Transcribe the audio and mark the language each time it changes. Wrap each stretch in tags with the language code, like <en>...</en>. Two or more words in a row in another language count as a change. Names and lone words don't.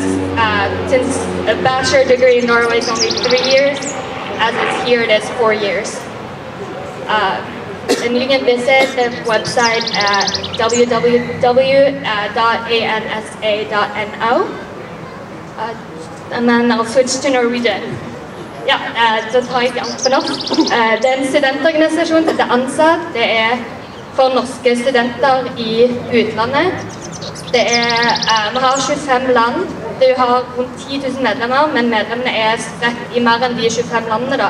<en>Since a bachelor degree in Norway is only 3 years, as it's here it is 4 years. And you can visit the website at www.ansa.no. And then I'll switch to Norwegian.</en> <no>Ja, så tar jeg alt på norsk. Det er en studentorganisasjon til ANSA. Det er for norske studenter i utlandet. Vi har 25 land. Vi har rundt 10 000 medlemmer, men medlemmene er spredt i mer enn de 25 landene da.</no>